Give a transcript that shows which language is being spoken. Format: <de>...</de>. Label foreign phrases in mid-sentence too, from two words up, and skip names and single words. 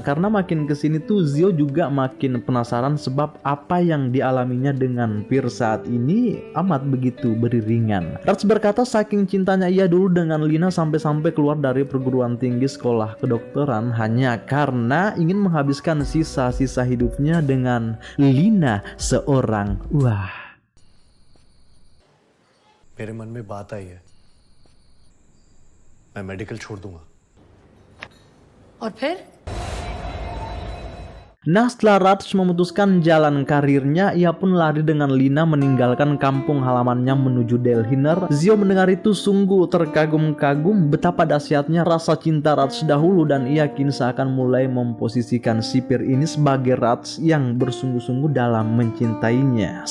<id>Karena makin kesini tuh Zio juga makin penasaran sebab apa yang dialaminya dengan Fir saat ini amat begitu beriringan. Raj berkata saking cintanya ia dulu dengan Lina sampai-sampai keluar dari perguruan tinggi sekolah kedokteran hanya karena ingin menghabiskan sisa-sisa hidupnya dengan Lina seorang. Wah.</id> <hi>मेरे मन में बात आई है, मैं मेडिकल छोड़ दूंगा। और फिर</hi> <id>Nah, setelah Raj memutuskan jalan karirnya, ia pun lari dengan Lina meninggalkan kampung halamannya menuju Delhi. Zio mendengar itu sungguh terkagum-kagum betapa dahsyatnya rasa cinta Raj dahulu dan ia kini seakan mulai memposisikan si Fir ini sebagai Raj yang bersungguh-sungguh dalam mencintainya.</id>